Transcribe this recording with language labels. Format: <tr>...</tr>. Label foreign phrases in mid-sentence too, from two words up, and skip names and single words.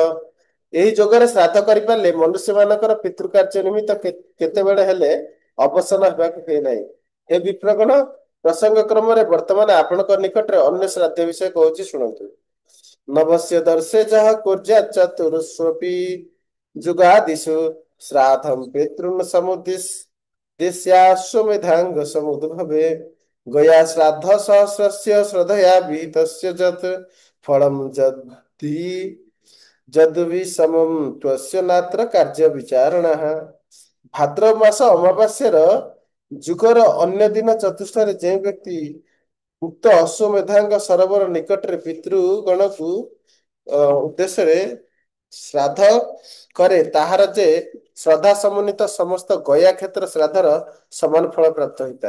<or>ଏହି ଯୋଗରେ ଶ୍ରାଦ୍ଧ କରିପାରିଲେ ମନୁଷ୍ୟ ମାନଙ୍କର ପିତୃକାର୍ଯ୍ୟ ନିମିତ୍ତ କେତେବେଳେ ହେଲେ ଅବସନ୍ନ ହେବାକୁ ହୁଏ ନାହିଁ। ଏ ବିପ୍ରଗଣ ପ୍ରସଙ୍ଗ କ୍ରମରେ ବର୍ତ୍ତମାନ ଆପଣଙ୍କ ନିକଟରେ ଅନ୍ୟ ଶ୍ରାଦ୍ଧ ବିଷୟ କହୁଛି ଶୁଣନ୍ତୁ।</or> <sa>ନଭସ୍ୟ ଦର୍ଶେ ଯାହା କୁର୍ଯାତ୍ ଚତୁଃସ୍ୱପି ଯୁଗାଦିଷୁ श्राद्धं पितॄन् समुद्दिश्याश्वमेधाङ्ग समुद्भवे गया श्राद्ध सहस्रस्य श्रद्धया विहितस्य यत् फलं जद्धि ଯଦ୍ବିଷମଂ ତ୍ୱସ୍ୟ ନାତ୍ର କାର୍ଯ୍ୟ ବିଚାରଣଃ।</sa> <or>ଭାଦ୍ରବ ମାସ ଅମାବାସ୍ୟାର ଯୁଗର ଅନ୍ୟ ଦିନ ଚତୁର୍ଥରେ ଯେଉଁ ବ୍ୟକ୍ତି ଉକ୍ତ ଅଶ୍ୱମେଧାଙ୍କ ସରୋବର ନିକଟରେ ପିତୃଗଣକୁ ଉଦ୍ଦେଶ୍ୟରେ ଶ୍ରାଦ୍ଧ କରେ ତାହାର ଯେ ଶ୍ରଦ୍ଧା ସମନ୍ୱିତ ସମସ୍ତ ଗୟା କ୍ଷେତ୍ର ଶ୍ରାଦ୍ଧର ସମାନ ଫଳ ପ୍ରାପ୍ତ ହୋଇଥାଏ।</or>